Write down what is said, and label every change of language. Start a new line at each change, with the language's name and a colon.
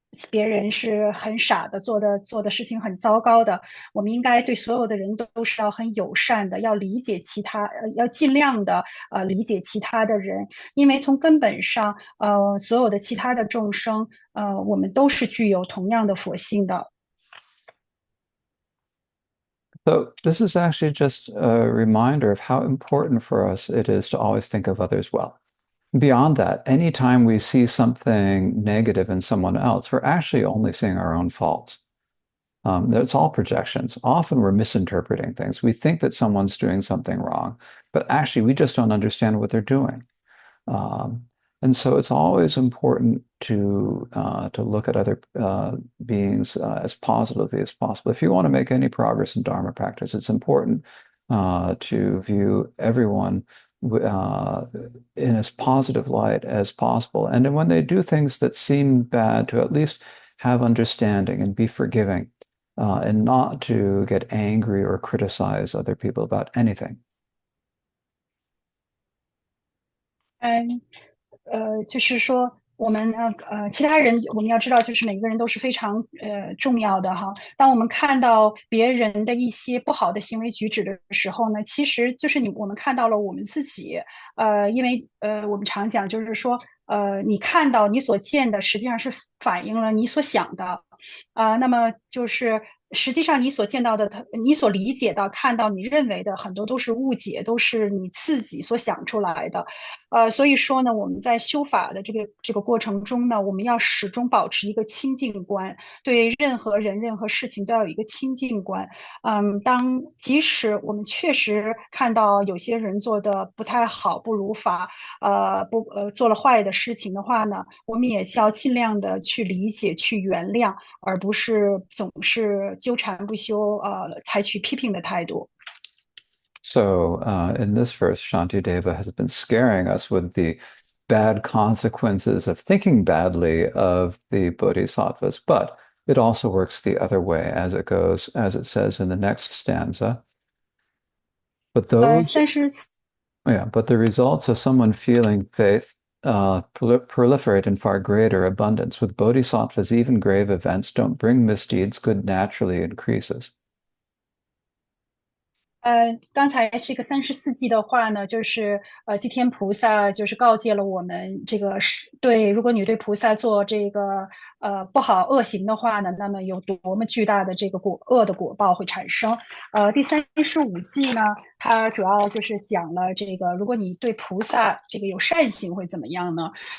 Chinese: 别人是很傻的，做的事情很糟糕的，我们应该对所有的人都是要很友善的，要理解其他，要尽量的理解其他的人，因为从根本上，所有的其他的众生，我们都是具有同样的佛性的。
English: So this is actually just a reminder of how important for us it is to always think of others well. Beyond that, anytime we see something negative in someone else, we're actually only seeing our own faults. It's all projections. Often we're misinterpreting things. We think that someone's doing something wrong, but actually we just don't understand what they're doing. Um, and so it's always important to look at other beings as positively as possible. If you want to make any progress in Dharma practice, it's important to view everyone uh, in as positive light as possible. And then when they do things that seem bad, to at least have understanding and be forgiving, and not to get angry or criticize other people about anything.
Chinese: 嗯，就是说，我们呢，其他人我们要知道，就是每个人都是非常重要的哈。当我们看到别人的一些不好的行为举止的时候呢，其实就是我们看到了我们自己。因为我们常讲就是说，你看到你所见的，实际上是反映了你所想的。那么就是实际上你所见到的，你所理解到、看到、你认为的很多都是误解，都是你自己所想出来的。所以说呢，我们在修法的这个过程中呢，我们要始终保持一个清净观，对任何人、任何事情都要有一个清净观。即使我们确实看到有些人做的不太好、不如法，做了坏的事情的话呢，我们也要尽量的去理解、去原谅，而不是总是纠缠不休，采取批评的态度。
English: So, in this verse, Shantideva has been scaring us with the bad consequences of thinking badly of the bodhisattvas, but it also works the other way as it goes, as it says in the next stanza. But those, 34 yeah, but the results of someone feeling faith proliferate in far greater abundance. With bodhisattvas, even grave events don't bring misdeeds, good naturally increases.
Chinese: 刚才这个34记的话呢，就是祭天菩萨就是告诫了我们，这个是对，如果你对菩萨做这个不好恶行的话呢，那么有多么巨大的这个恶的果报会产生。第35记呢，它主要就是讲了这个，如果你对菩萨这个有善行会怎么样呢？